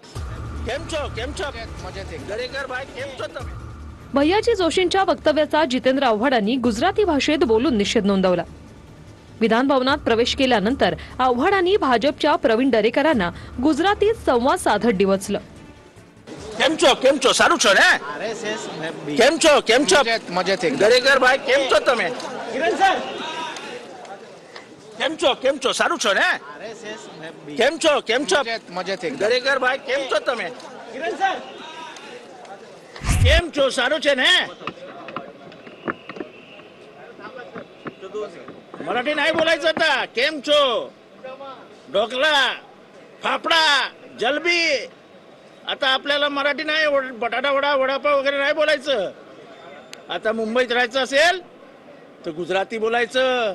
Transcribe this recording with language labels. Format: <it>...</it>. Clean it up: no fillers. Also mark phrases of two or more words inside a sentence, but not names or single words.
<mr>भैयाजी जोशींच्या वक्तव्याचा जितेंद्र आव्हाडांनी गुजराती भाषेत बोलून निषेध नोंदवला. विधान भवनात प्रवेश केल्यानंतर आव्हाडांनी भाजपच्या प्रवीण दरेकरांना गुजरातीत संवाद साधत डिवचलं.</mr> <gu>કેમ છો સારું છો ને? કેમ છો દરેકર ભાઈ કેમ છો તમે? કિરણ સર કેમ છો સારું છો ને? કેમ છો દરેકર ભાઈ કેમ છો તમે? કિરણ સર કેમ છો સારું છે ને?</gu> <mr>मराठी नाही बोलायचं आता.</mr> <gu>કેમ છો, ढोकळा, फाफडा, जलबी.</gu> <mr>आता आपल्याला मराठी नाही, बटाटा वडा, वडापाव वगैरे नाही बोलायचं. आता मुंबईत राहायचं असेल तर गुजराती बोलायचं.</mr>